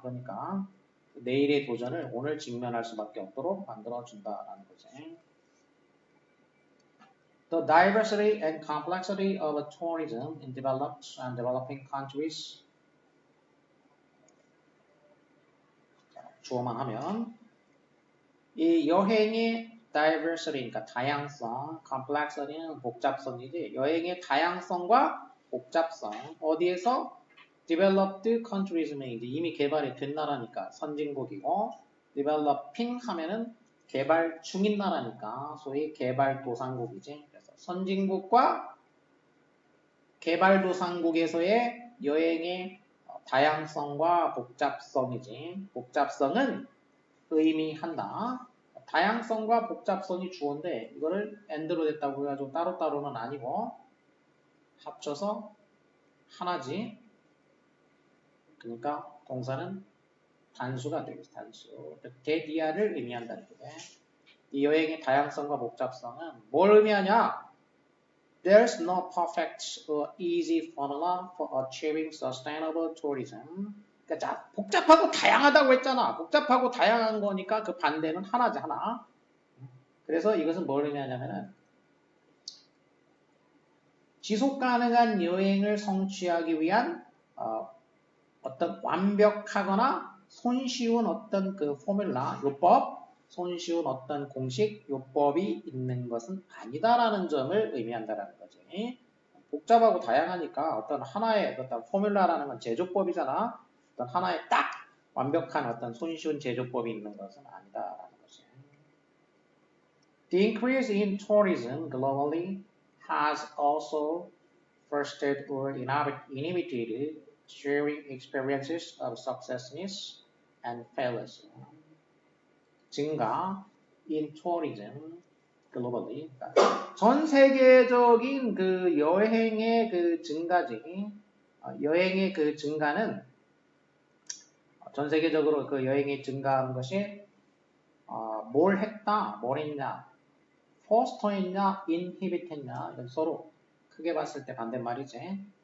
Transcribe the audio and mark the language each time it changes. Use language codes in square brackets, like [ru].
[ko] 그러니까 내일의 도전을 오늘 직면할 수밖에 없도록 만들어준다라는 거지. [en] The diversity and complexity of tourism in developed and developing countries. [ko] 주어만 하면 이 여행의 diversity, 그러니까 다양성, complexity는 복잡성이지. 여행의 다양성과 복잡성 어디에서? developed countries 이제 이미 개발이 된 나라니까 선진국이고 developing 하면은 개발 중인 나라니까 소위 개발도상국이지. 그래서 선진국과 개발도상국에서의 여행의 다양성과 복잡성이지. 복잡성은 의미한다. 다양성과 복잡성이 주어인데 이거를 and로 됐다고 해가지고 따로따로는 아니고 합쳐서 하나지. 그러니까 동사는 단수가 되겠어. 단수. 대디아를 의미한다는 거네. 이 여행의 다양성과 복잡성은 뭘 의미하냐? [en] There's no perfect or easy formula for achieving sustainable tourism. [ko] 그러니까 자, 복잡하고 다양하다고 했잖아. 복잡하고 다양한 거니까 그 반대는 하나지, 하나. 그래서 이것은 뭘 의미하냐면은 지속 가능한 여행을 성취하기 위한 어떤 완벽하거나 손쉬운 어떤 그 포뮬라, 요법, 손쉬운 어떤 공식, 요법이 있는 것은 아니다라는 점을 의미한다라는 거지. 복잡하고 다양하니까 어떤 하나의 어떤 포뮬라라는 건 제조법이잖아. 어떤 하나의 딱 완벽한 어떤 손쉬운 제조법이 있는 것은 아니다라는 거지. [en] The increase in tourism globally has also fostered or inhibited sharing experiences of successes and failures. 증가 in tourism globally. [ko] 전 세계적인 그 여행의 그 증가지, 여행의 그 증가는 전 세계적으로 그 여행이 증가하는 것이 뭘 했다, 뭘 했냐, 포스터 했냐, 인히비트 했냐, 이건 서로 크게 봤을 때 반대말이지.